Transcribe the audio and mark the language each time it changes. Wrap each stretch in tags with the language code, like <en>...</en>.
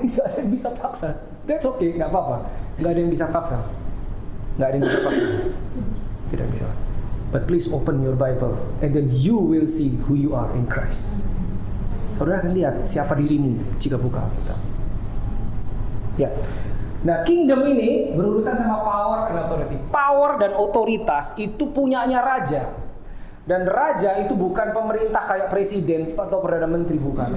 <id>Enggak ada yang bisa paksa.</id> <en>That's okay,</en> <id>enggak apa-apa. Enggak ada yang bisa paksa. Tidak bisa.</id> <en>But please open your Bible and then you will see who you are in Christ.</en> <id>Saudara akan lihat siapa dirimu jika buka Alkitab. Ya. Nah, kingdom ini berurusan sama</id> <en>power and authority.</en> <id>Power dan otoritas itu punyanya raja. Dan raja itu bukan pemerintah kayak presiden atau perdana menteri, bukan.</id>